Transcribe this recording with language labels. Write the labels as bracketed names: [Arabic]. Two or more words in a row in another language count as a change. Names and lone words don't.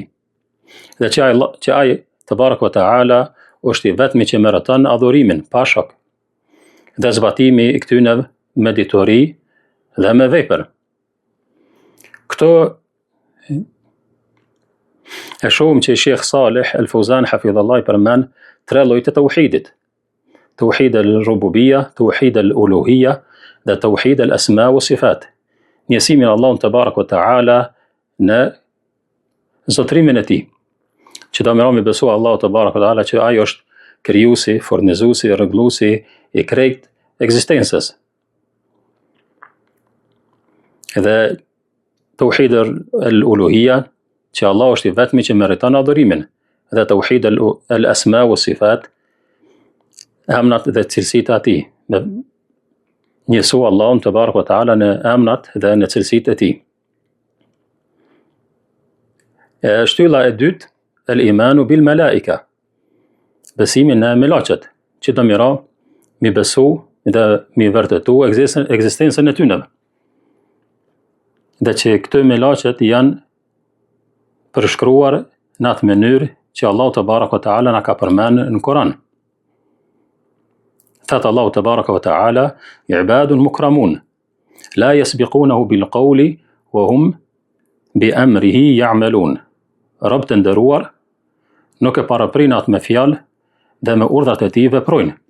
[Albanian] Dhe që ai [Arabic] تبارك وتعالى [Albanian] është i vetmi që meriton adhurimin pa shok. Dhe zbatimi i këtynev me ditori dhe me vepër. Këto e shohim që Sheikh Salih al-Fawzan hafidhallahu përmend tre lloje të tauhidit. [Arabic] توحيد الربوبية، توحيد الألوهية dhe توحيد الأسماء والصفات. [Albanian] Njësimin Allahun [Arabic] تبارك وتعالى [Albanian] në zotrimin e tij. Që do më besu Allahu [Arabic] تبارك وتعالى [Albanian] që ai është krijuesi, furnizuesi, rregulluesi i krejt ekzistencës. Dhe [Arabic] توحيد الألوهية [Albanian] që Allah është i vetmi që meriton adhurimin, dhe [Arabic] توحيد الأسماء والصفات, [Albanian] emrat dhe cilësitë e tij, me njësu Allahun [Arabic] تبارك وتعالى [Albanian] në emrat dhe në cilësitë e tij. Shtylla e dytë, [Arabic] الإيمان بالملائكة, [Albanian] besimi në melaqet, që do mira mi besu dhe mi vërtetu ekzistencën e tyre. Dhe që këto melaqet janë përshkruar në atë mënyrë që Allahu [Arabic] تبارك وتعالى [Albanian] na ka përmend në Kur'an. [Arabic] Thet Allahu تبارك وتعالى عباد مكرمون لا يسبقونه بالقول وهم بأمره يعملون. [Albanian] Rob të nderuar nuk e paraprin atë me fjalë dhe me urdhrat e tij veprojnë.